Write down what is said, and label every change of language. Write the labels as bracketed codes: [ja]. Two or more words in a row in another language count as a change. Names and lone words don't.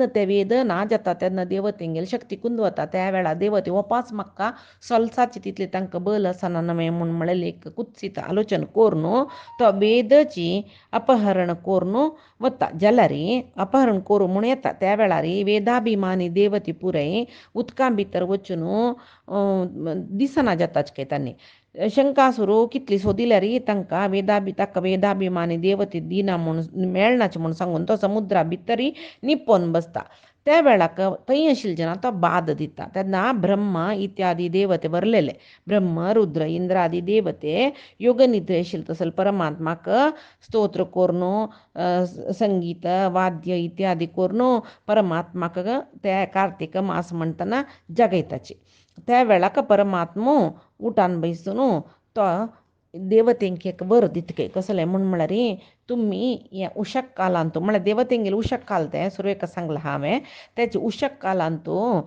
[kok] ते वेद ना जाता तेन्ना देवतेंगेल शक्ती कुंदवता त्या वेळार देवते वपास म्हाका सोलसाची तितले तांकां बल आसना नवें म्हूण म्हळेलें एक कुत्सीत आलोचना करून तो वेदची अपहरण करून वता जाल्यार अपहरण करूं म्हूण येता त्या वेळार वेदाभिमानी देवती पुराय उदकां भितर वचून दिसना जाताच काय तांणी शंकासूर कितली सोदिल्यार तांकां वेदाभिमानी देवती दिना म्हूण मेळनाचे म्हूण सांगून तो समुद्रा भितर निपोवन बसता त्या वेळाक थंय आशिल्ले तो बाद दिता तेन्ना ब्रह्म इत्यादी देवते बरलेले ब्रह्म रुद्र इंद्र आदी देवते योग निद्रे आशिल्ले तसले परमात्माक स्तोत्र करून संगीत वाद्य इत्यादी करून परमात्माक त्या कार्तिक मास म्हणटना जगयताची त्या वेळाक परमात्मो उठान बैसून तो देवतेंक एक वर दितके कसले म्हळ्यार तुम्ही हे उशक कालांतू म्हळ्यार देवतेंगेले उशक काल ते सुरवेक सांगला हांवें तेचे उशक कालांतू